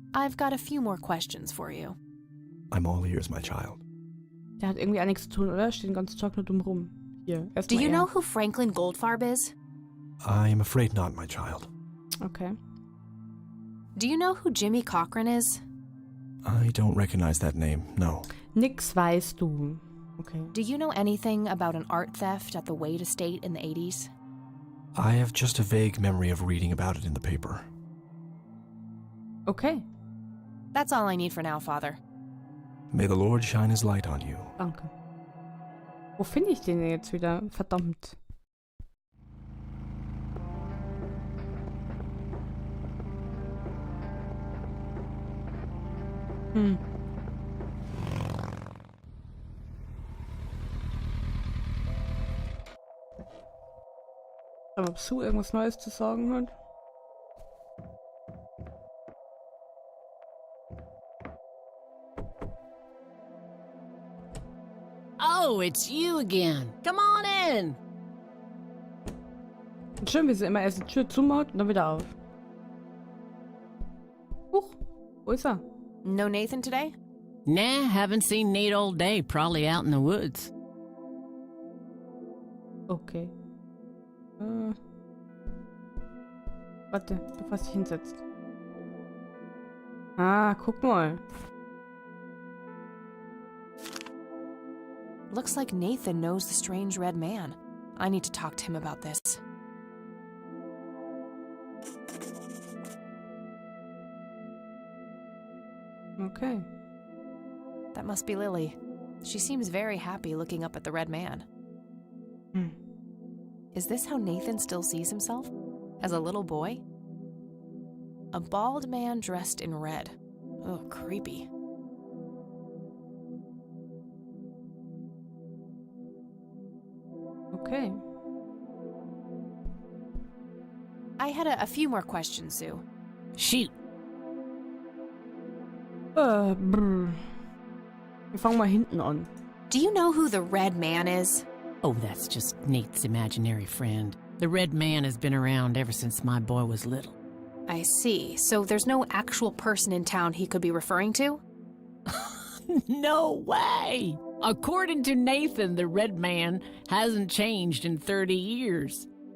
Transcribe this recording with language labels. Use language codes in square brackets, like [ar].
[en] I've got a few more questions for you. I'm all ears, my child. [de] Der hat irgendwie auch nichts zu tun, oder? Steht den ganzen Tag nur dumm rum. Hier, [en] Do [de] erstmal [en] you er. know who Franklin Goldfarb is? I am afraid not, my child. Okay. Do you know who Jimmy Cochran is? I don't recognize that name, no. [de] Nix weißt du. Okay. [en] Do you know anything about an art theft at the Wade estate in the 80s? I have just a vague memory of reading about it in the paper. Okay. That's all I need for now, Father. May the Lord shine his light on you. [de] Danke. Wo finde ich den denn jetzt wieder? Verdammt. Aber ob Sue irgendwas Neues zu sagen hat? [en] Oh, it's you again. Come on in. [de] Und schön, wie sie immer erst die Tür zumacht und dann wieder auf. Huch, wo ist er? [en] No Nathan today? Nah, haven't seen Nate all day. Probably out in the woods. Okay. [de] Warte, bevor sich hinsetzt. Ah, guck mal. [en] Looks like Nathan knows the strange red man. I need to talk to him about this. Okay. That must be Lily. She seems very happy looking up at the red man. Is this how Nathan still sees himself? As a little boy? A bald man dressed in red. Oh, creepy. Okay. I had a few more questions, Sue. Shoot. [de] Wir fangen mal hinten an. [en] Do you know who the red man is? Oh, that's just Nate's imaginary friend. The red man has been around ever since my boy was little. I see. So there's no actual person in town he could be referring to? No way! According to Nathan, the red man hasn't changed in 30 years.